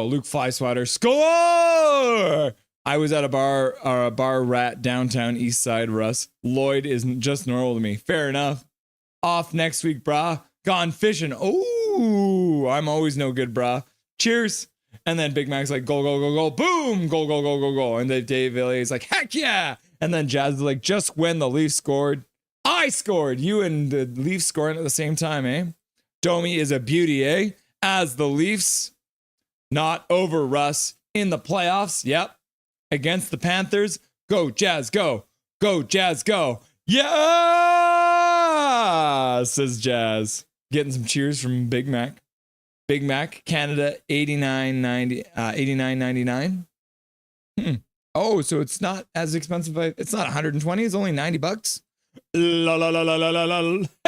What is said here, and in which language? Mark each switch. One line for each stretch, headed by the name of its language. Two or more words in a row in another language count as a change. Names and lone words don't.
English: Luke Flyswatter, score! I was at a bar rat downtown East Side, Russ. Lloyd is just normal to me. Fair enough. Off next week, brah. Gone fishing. Oh, I'm always no good, brah. Cheers. And then Big Mac's like, go, go, go, go, boom, go, go, go, go, go. And then Dave Villiers like, heck yeah. And then Jazz is like, just when the Leafs scored, I scored. You and the Leafs scoring at the same time, eh? Domi is a beauty, eh? As the Leafs, not over Russ in the playoffs. Yep. Against the Panthers. Go, Jazz, go. Go, Jazz, go. Yeah, says Jazz. Getting some cheers from Big Mac. Big Mac, Canada, $89.99. Oh, so it's not as expensive. It's not 120. It's only $90. La la la la la la la.